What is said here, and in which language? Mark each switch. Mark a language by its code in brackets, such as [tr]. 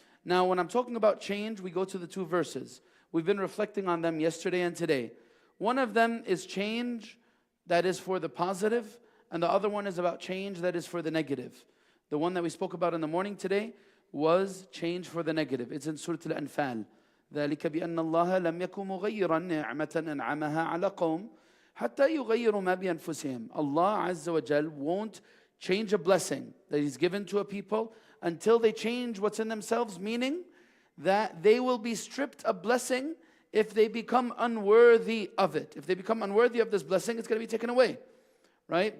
[en] Now when I'm talking about change, we go to the two verses. We've been reflecting on them yesterday and today. One of them is change that is for the positive, and the other one is about change that is for the negative. The one that we spoke about in the morning today was change for the negative. It's in Surah Al-Anfal. [ar] ذلك بأن الله لم يكن مغيرا نعمة أنعمها على قوم حتى يغيروا ما بأنفسهم. [en] Allah Azza wa Jal won't change a blessing that He's given to a people until they change what's in themselves, meaning that they will be stripped a blessing if they become unworthy of it. If they become unworthy of this blessing, it's going to be taken away, right?